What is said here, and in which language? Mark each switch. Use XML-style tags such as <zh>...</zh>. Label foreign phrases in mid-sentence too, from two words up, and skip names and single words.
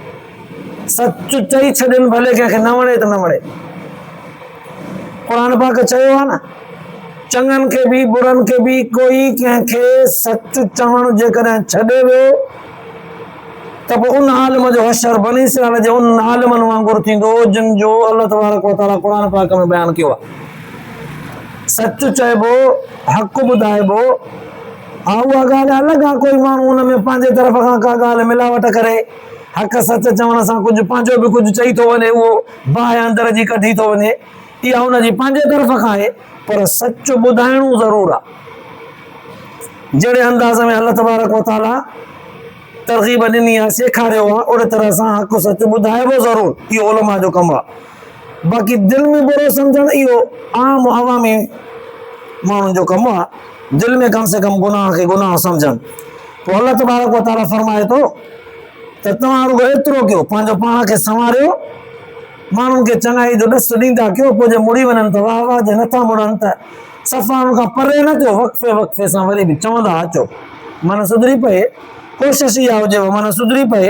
<sd>सच चई छॾनि, भले कंहिंखे न वणे त न वणे। क़ुर पाक चयो आहे न, चङनि खे बि बुरनि खे बि कोई कंहिंखे सच चवणु जेकॾहिं छॾे वियो त पोइ उन आलिम जो हशर बनी इस्राईल जे उन आलिमनि वांगुरु थींदो जिन जो अल्लाह</sd> <ar>تبارك وتعالى</ar> <sd>क़ुर पाक में बयानु कयो आहे। सच चइबो, हक़ ॿुधाइबो, हा उहा ॻाल्हि अलॻि आहे, कोई माण्हू हुन में पंहिंजे तरफ़ खां का ॻाल्हि मिलावट करे हक़ सच चवण सां कुझु पंहिंजो बि कुझु चई थो वञे, उहो बाहि अंदर जी कढी थो वञे, इहा हुनजी पंहिंजे तरफ़ खां आहे, पर सच ॿुधाइणो ज़रूरु आहे। जहिड़े अंदाज़ में अल्लाह</sd> <ar>تبارك وتعالى</ar> <sd>तरग़ीब ॾिनी आहे, सेखारियो आहे, ओड़े तरह सां हक़ सच ॿुधाइबो ज़रूरु, इहो उलमा जो कमु आहे। बाक़ी दिलि में बुरो सम्झणु इहो आम अवामी माण्हुनि जो कमु आहे। दिलि में</sd> <ur>کم سے کم</ur> <sd>गुनाह खे गुनाह सम्झनि। पोइ अल्लाह</sd> <ar>تبارك وتعالى</ar> <sd>फरमाए थो त तव्हां रुॻो एतिरो कयो, पंहिंजो पाण खे संवारियो, माण्हुनि खे चङाई जो ॾसु ॾींदा कयो, पोइ जे मुड़ी वञनि त वाह वाह, जे नथा मुड़नि त सफ़ा हुन खां परे न थियो, वक़्फ़े वक़्फ़े सां वरी बि चवंदा अचो, मन सुधरी पए, कोशिशि इहा हुजेव मन सुधरी पए।</sd>